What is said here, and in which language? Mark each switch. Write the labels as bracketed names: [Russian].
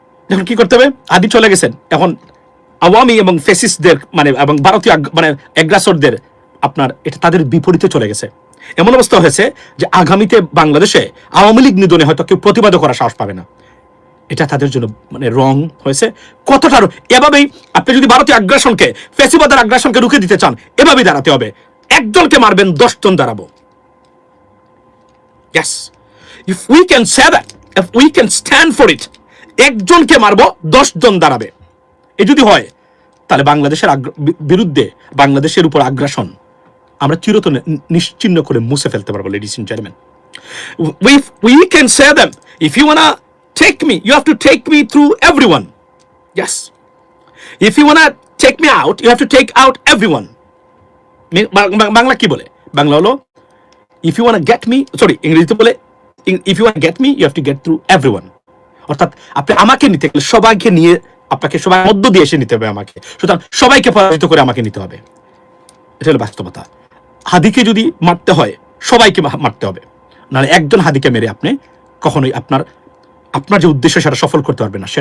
[Bangla] এখন কি করতে হবে? হাদি চলে গেছেন, এখন আওয়ামী এবং ফেসিস্টদের মানে এবং ভারতীয় মানে অ্যাগ্রাসরদের আপনার এটা তাদের বিপরীতে চলে গেছে। এমন অবস্থা হয়েছে যে আগামীতে বাংলাদেশে আওয়ামী লীগ নিধনে হয়তো কেউ প্রতিবাদ করার সাহস পাবে না। এটা তাদের জন্য মানে রং হয়েছে কতটা। এভাবেই আপনি যদি ভারতীয় আগ্রাসনকে, ফেসিবাদের আগ্রাসনকে রুখে দিতে চান, এভাবেই দাঁড়াতে হবে। একজনকে মারবেন, 10 জন দাঁড়াবো। [English] Yes, if we can say that, if we can stand for it, [Bangla] একজনকে মারবো, 10 জন দাঁড়াবে। এই যদি হয় তাহলে বাংলাদেশের বিরুদ্ধে, বাংলাদেশের উপর আগ্রাসন আমরা চিরতরে নিশ্চিহ্ন করে মুছে ফেলতে পারবো। [English] Ladies and gentleman, we can say them, if you wanna take me, you have to take me through everyone. Yes, if you wanna take me out, you have to take out everyone. [Bangla] Bangla কি বলে? বাংলা হলো [English] if you wanna get me, sorry, [Bangla] ইংরেজিতে বলে [English] if you wanna get me, you have to get through everyone. [Bangla] অর্থাৎ আপনি আমাকে নিতে গেলে সবাইকে নিয়ে, আপনাকে সবাই মধ্য দিয়ে এসে নিতে হবে আমাকে। সুতরাং সবাইকে পরাজিত করে আমাকে নিতে হবে। এটা হলো বাস্তবতা। হাদিকে যদি মারতে হয়, সবাইকে মারতে হবে, নাহলে একজন হাদিকে মেরে আপনি কখনোই আপনার যে উদ্দেশ্য সেটা সফল করতে পারবে না।